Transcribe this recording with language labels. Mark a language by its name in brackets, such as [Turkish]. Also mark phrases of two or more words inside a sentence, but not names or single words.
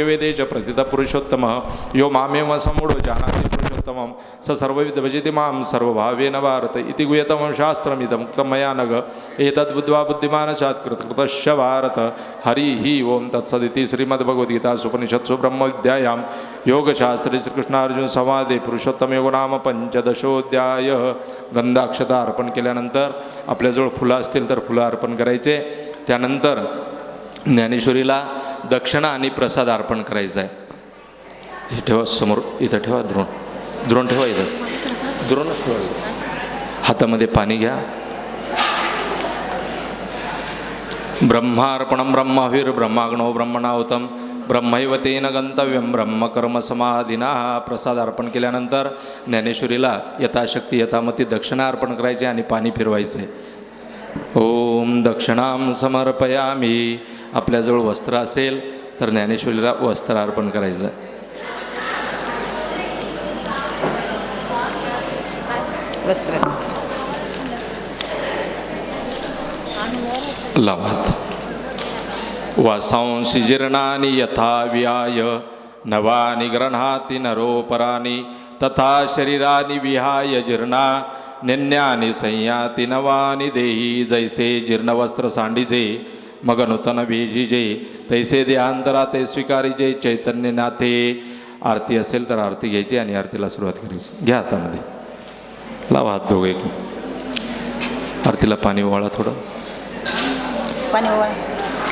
[Sanskrit] वेदे च प्रतितपुरुषोत्तमः यो मामेव समूढो जानाति पुरुषोत्तमं स सर्वविद भजति मां सर्वभावेन भारत इति गुह्यतमं शास्त्रमिदं उक्तं मया नघ एतद्बुद्ध्वा बुद्धिमान् स्यात्कृतकृतश्च भारत हरिः ओं तत्सदिति श्रीमद्भगवद्गीतासूपनिषत्सु ब्रह्मविद्यायां योगशास्त्रे श्रीकृष्णार्जुन संवादे पुरुषोत्तम योग नाम पंचदशोध्याय. [Marathi] गंधाक्षता अर्पण केल्यानंतर आपल्याजवळ फुलं असतील तर फुलं अर्पण करायचे. त्यानंतर ज्ञानेश्वरीला दक्षिणा आणि प्रसाद अर्पण करायचा आहे. हे ठेवा समोर, इथं ठेवा. द्रोण ठेवा, इथं द्रोणच ठेवा. हातामध्ये पाणी घ्या. [Sanskrit] ब्रह्मार्पणं ब्रह्माविर्ब्रह्माग्नो ब्रह्मणाहुतं ब्रह्मैव तेन गंतव्यं ब्रह्मकर्मसमाधिना. [Marathi] प्रसाद अर्पण केल्यानंतर ज्ञानेश्वरीला यथाशक्ती यथामती दक्षिणा अर्पण करायची आणि पाणी फिरवायचे. [Sanskrit] ओम दक्षिणां समर्पयामी. [Marathi] आपल्याजवळ वस्त्र असेल तर ज्ञानेश्वरीला वस्त्र अर्पण करायचं. वस्त्र लावात. [Sanskrit] वासांसि जीर्णानि यथा विहाय नवानि गृह्णाति नरोपराणि तथा शरीरानि विहाय जीर्णा निन्यानि संयाति नवानि देहि. [Marathi] जैसे जीर्णवस्त्र सांडिजे मग नूतन भेजिजे तैसे देहांतरा ते स्वीकारिजे चैतन्यनाथे. आरती असेल तर आरती घ्यायची आणि आरतीला सुरुवात करायची. घ्या हातामध्ये, लावा हात दोघे. आरतीला पाणी ओवाळा, थोडं पाणी ओवाळा.